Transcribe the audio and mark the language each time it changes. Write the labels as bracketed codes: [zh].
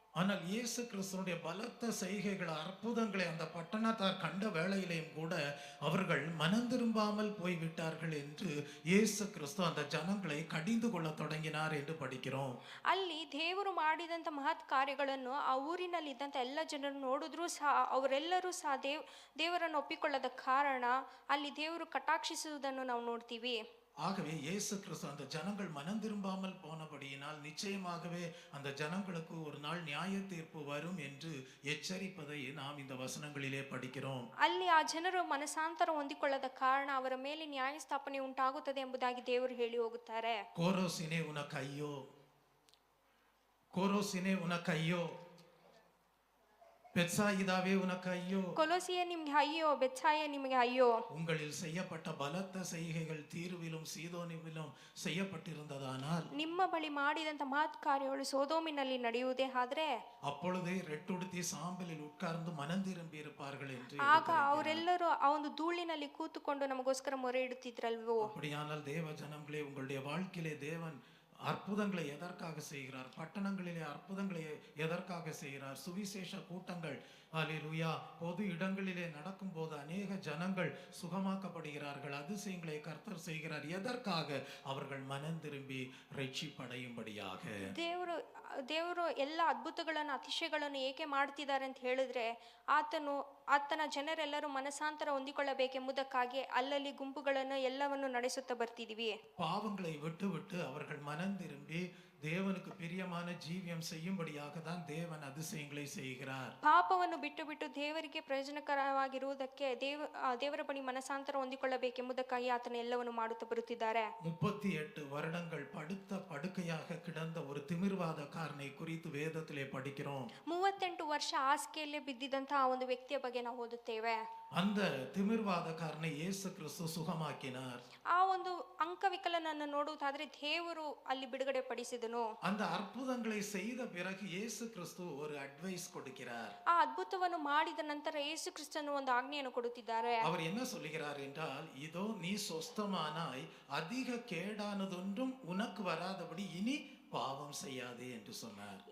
[ta] ஆனால் இயேசு கிறிஸ்துவினுடைய பலத்த செய்கைகள், அற்புதங்களை அந்த பட்டணத்தார் கண்ட வேளையிலேயும் கூட அவர்கள் மனம் திரும்பாமல் போய்விட்டார்கள் என்று இயேசு கிறிஸ்து அந்த ஜனங்களை கடிந்து கொள்ள தொடங்கினார் என்று படிக்கிறோம். [kn] ಅಲ್ಲಿ ದೇವರು ಮಾಡಿದಂಥ ಮಹತ್ ಕಾರ್ಯಗಳನ್ನು ಆ ಊರಿನಲ್ಲಿ ಇದ್ದಂಥ ಎಲ್ಲ ಜನರು ನೋಡಿದ್ರು ಸಹ ಅವರೆಲ್ಲರೂ ಸಹ ದೇವರನ್ನು ಒಪ್ಪಿಕೊಳ್ಳದ ಕಾರಣ ಅಲ್ಲಿ ದೇವರು ಕಟಾಕ್ಷಿಸುವುದನ್ನು ನಾವು ನೋಡ್ತೀವಿ. [ta] ஆகவே இயேசு கிறிஸ்து அந்த ஜனங்கள் மனம் திரும்பாமல் போனபடியினால் நிச்சயமாகவே அந்த ஜனங்களுக்கு ஒரு நாள் நியாய தீர்ப்பு வரும் என்று எச்சரிப்பதை நாம் இந்த வசனங்களிலே படிக்கிறோம். [kn] ಅಲ್ಲಿ ಆ ಜನರು ಮನಸಾಂತರ ಹೊಂದಿಕೊಳ್ಳದ ಕಾರಣ ಅವರ ಮೇಲೆ ನ್ಯಾಯ ಸ್ಥಾಪನೆ ಉಂಟಾಗುತ್ತದೆ ಎಂಬುದಾಗಿ ದೇವರು ಹೇಳಿ ಹೋಗುತ್ತಾರೆ. [ta] கோரோசினே உனக்கு ஐயோ, கோரோசினே உனக்கு ஐயோ, பெத்சாயிதாவே உனக்கு ஐயோ, [kn] ಕೊಲೋಸಿಯ ನಿಮ್ಗೆ ಅಯ್ಯೋ, ಬೆತ್ಸಾಯ ನಿಮಗೆ ಅಯ್ಯೋ. [ta] உங்களில் செய்யப்பட்ட பலத்த செய்கைகள் தீருவிலும் சீதோனிலும் செய்யப்பட்டிருந்ததானால் [kn] ನಿಮ್ಮ ಬಳಿ ಮಾಡಿದಂತ ಮಹತ್ ಕಾರ್ಯಗಳು ಸೋದೋಮಿನಲ್ಲಿ ನಡೆಯುವುದೇ ಆದ್ರೆ [ta] அப்பொழுதே ரெட்டுடுத்தி சாம்பலில் உட்கார்ந்து மனம் திரும்பி இருப்பார்கள் என்று [kn] ಆಗ ಅವರೆಲ್ಲರೂ ಆ ಒಂದು ಧೂಳಿನಲ್ಲಿ ಕೂತುಕೊಂಡು ನಮಗೋಸ್ಕರ ಮೊರೆ ಇಡುತ್ತಿದ್ರಲ್ವೋ. [ta] அப்படியானால் தேவ ஜனங்களே, உங்களுடைய வாழ்க்கையிலே தேவன் அற்புதங்களை எதற்காக செய்கிறார்? பட்டணங்களிலே அற்புதங்களை எதற்காக செய்கிறார்? சுவிசேஷ கூட்டங்கள் அல்லேலூயா பொது இடங்களிலே நடக்கும் போது அநேக ஜனங்கள் சுகமாக்கப்படுகிறார்கள். அதிசயங்களை கர்த்தர் செய்கிறார். எதற்காக? அவர்கள் மனம் திரும்பி ரட்சிப்படையும்படியாக. [kn] ದೇವರು ಎಲ್ಲ ಅದ್ಭುತಗಳನ್ನು ಅತಿಶಯಗಳನ್ನು ಏಕೆ ಮಾಡ್ತಿದ್ದಾರೆ ಅಂತ ಹೇಳಿದ್ರೆ ಆತನ ಜನರೆಲ್ಲರೂ ಮನಸಾಂತರ ಹೊಂದಿಕೊಳ್ಳಬೇಕೆಂಬುದಕ್ಕಾಗಿ ಅಲ್ಲಲ್ಲಿ ಗುಂಪುಗಳನ್ನು ಎಲ್ಲವನ್ನು ನಡೆಸುತ್ತಾ ಬರ್ತಿದೀವಿ. [ta] பாவங்களை விட்டு விட்டு அவர்கள் மனம் திரும்பி தேவனுக்கு பிரியமான ஜீவியம் செய்யும்படியாக தான் தேவன் அதிசயங்களை செய்கிறார். [kn] ಪಾಪವನ್ನು ಬಿಟ್ಟು ಬಿಟ್ಟು ದೇವರಿಗೆ ಪ್ರಯೋಜನಕರವಾಗಿರುವುದಕ್ಕೆ ದೇವರ ಬಳಿ ಮನಸಾಂತರ ಹೊಂದಿಕೊಳ್ಳಬೇಕೆಂಬುದಕ್ಕಾಗಿ ಆತನ ಎಲ್ಲವನ್ನು ಮಾಡುತ್ತಾ ಬರುತ್ತಿದ್ದಾರೆ. [ta] 38 வருடங்கள் படுத்த படுக்கையாக கிடந்த ஒரு திமிர்வாதக்காரனை குறித்து வேதத்திலே படிக்கிறோம். [kn] 38 ವರ್ಷ ಹಾಸಿಗೆಯಲ್ಲೇ ಬಿದ್ದಿದ್ದಂತಹ ಒಂದು ವ್ಯಕ್ತಿಯ ಬಗ್ಗೆ ನಾವು ಓದುತ್ತೇವೆ. [ta] அந்த திமிர்வாதக்காரனை இயேசு கிறிஸ்து சுகமாக்கினார். [kn] ಆ ಒಂದು ಅಂಗವಿಕಲನನ್ನು ನೋಡುವುದಾದ್ರೆ ದೇವರು ಅಲ್ಲಿ ಬಿಡುಗಡೆ ಪಡಿಸಿದನು. [ta] அந்த அற்புதங்களை செய்த பிறகு இயேசு கிறிஸ்து ஒரு அட்வைஸ் கொடுக்கிறார். [kn] ಆ ಅದ್ಭುತವನ್ನು ಮಾಡಿದ ನಂತರ ಯೇಸು ಕ್ರಿಸ್ತನು ಒಂದು ಆಜ್ಞೆಯನ್ನು ಕೊಡುತ್ತಿದ್ದಾರೆ. [ta] அவர் என்ன சொல்கிறார் என்றால், இதோ நீ சொஸ்தமானாய், அதிக கேடானதொன்றும் உனக்கு வராதபடி இனி பாவம் செய்யாதே என்று சொன்னார்.